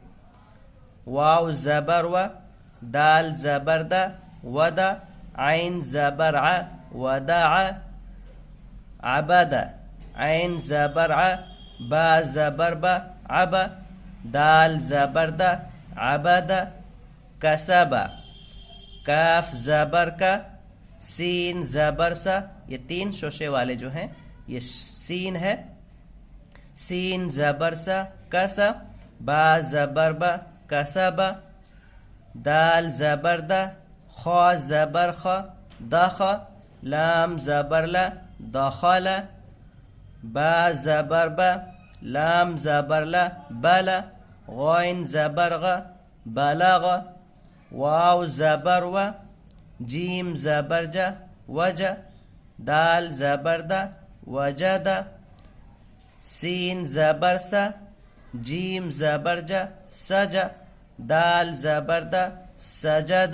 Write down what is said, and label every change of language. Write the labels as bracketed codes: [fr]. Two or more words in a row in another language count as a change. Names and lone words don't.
[ur] واو زبر و، دال زبر د، ودع، عین زبر ع، ودع، عبد، عین زبر ع، با زبر ب، عب، دال زبر د، عبد، کسب، کاف زبر کا، سین زبر سا۔ یہ 3 شوشے والے جو ہیں یہ سین ہے، سین زبر سا، کس، با زبر ب، کسب، دال زبر د، خا زبر خ، دخ، لام زبر ل، دخل، با زبر ب، لام زبر ل، بل، غین زبر غ، بلغ، واو زبر و، جیم زبر ج، وج، دال زبر د، وجد، سین زبر س، جیم زبر ج، سج، دال زبر د، سجد۔